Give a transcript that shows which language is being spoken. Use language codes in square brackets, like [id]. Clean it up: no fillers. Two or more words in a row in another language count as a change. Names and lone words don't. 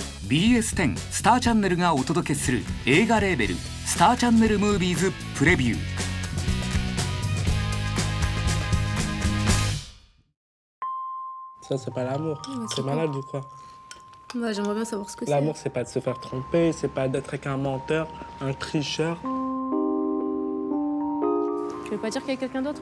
[ja] BS10 スターチャンネルがお届けする映画レーベルスターチャンネルムービーズプレビュー。 [fr] Ça, c'est pas l'amour. Ouais, c'est malade ou quoi? Ouais, j'aimerais bien savoir ce que c'est. L'amour, c'est pas de se faire tromper, c'est pas d'être avec un menteur, un tricheur. Tu veux pas dire qu'il y a quelqu'un d'autre?